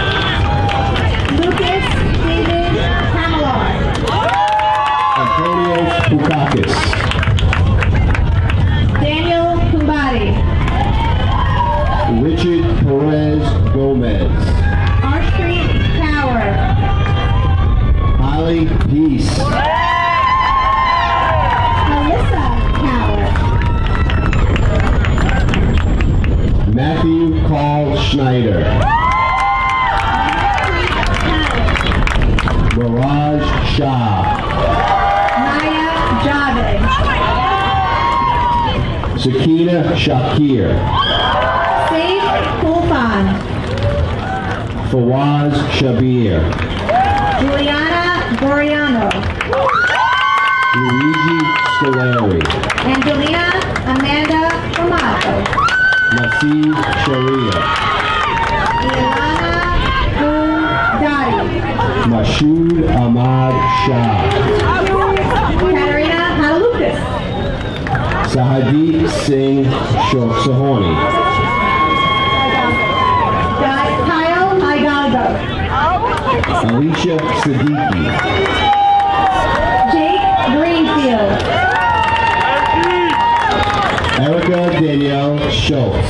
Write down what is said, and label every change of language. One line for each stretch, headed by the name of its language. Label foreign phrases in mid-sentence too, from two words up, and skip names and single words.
English: Lucas David Pamela. Antonio Pukakis. Daniel Kumbadi. Richard Perez Gomez. Arshpreet Tower. Holly Peace. Alyssa Tower. Matthew Carl Schneider. Mirage Shah. Maya Javed. Sakina Shakir. Saif Kulfan. Fawaz Shabir. Juliana Goriano. Luigi Scolari. Angelina Amanda Amato. Nasib Sharia. Ilana Gundari. Mashoud Ahmad Shah. Katarina Halukas. Sahadeep Singh Sahoni. Kyle Hidalgo. Alicia Siddiqui. Jake Greenfield. Erica Danielle Schultz.